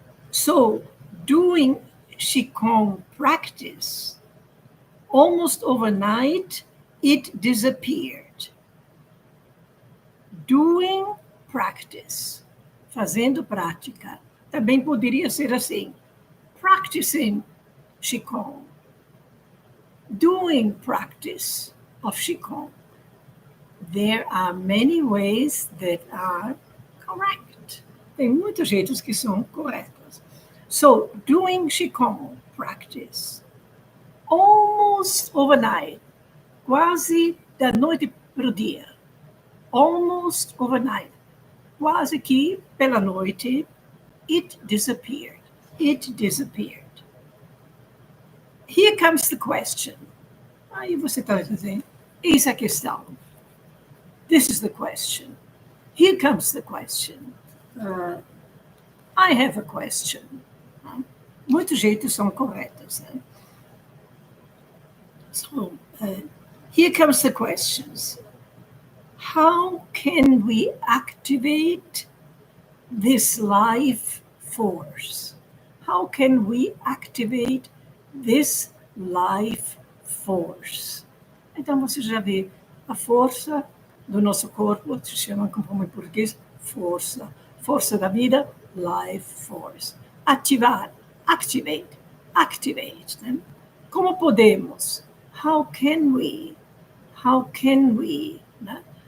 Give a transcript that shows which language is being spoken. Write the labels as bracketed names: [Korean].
[English] So, doing Qigong practice, almost overnight, it disappeared. Doing practice, [Portuguese] fazendo prática. Também poderia ser assim, [English] practicing Qigong, doing practice of Qigong. There are many ways that are correct. [Portuguese] Tem muitos jeitos que são corretos. [English] So, doing Qigong practice, almost overnight, [Portuguese] quase da noite para o dia. [English] Almost overnight, [Portuguese] quase que pela noite, [English] it disappeared. It disappeared. Here comes the question. [Portuguese] Aí você está dizendo, eis a questão. [English] This is the question. Here comes the question. I have a question. [Portuguese] Muitos jeitos são corretos. Né? [English] So, here comes the questions. How can we activate this life force? How can we activate this life force? [Portuguese] Então, você já vê a força do nosso corpo, se chama como em português, força. Força da vida, [English] life force. [Portuguese] Ativar, [English] activate, activate. [Portuguese] Né? Como podemos? [English] How can we? How can we? Né?